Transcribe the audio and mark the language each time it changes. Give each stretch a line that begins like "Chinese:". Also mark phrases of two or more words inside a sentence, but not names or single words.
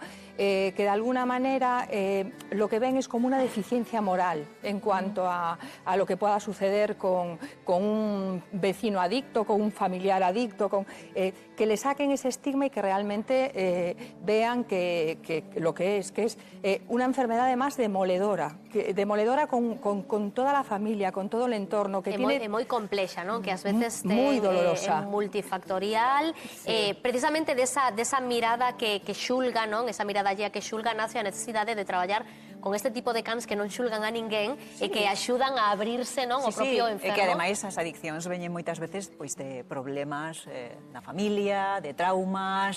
Spanish: Que de alguna manera lo que ven es como una deficiencia moral en cuanto a lo que pueda suceder con un vecino adicto, con un familiar adicto, que le saquen ese estigma y que realmente vean que lo que es una enfermedad además demoledora, con toda la familia, con todo el entorno, que tiene...
Galician: É moi complexa, non? Que ás veces moi dolorosa, multifactorial, sí. Precisamente desa mirada que xulga, non? Esa mirada allea que xulga, nace a necesidade de traballar con este tipo de cans que non xulgan a ninguén, sí. E que axudan a abrirse, non? O propio enfermo. E que ademais as adiccións veñen moitas veces pois de problemas na familia, de traumas.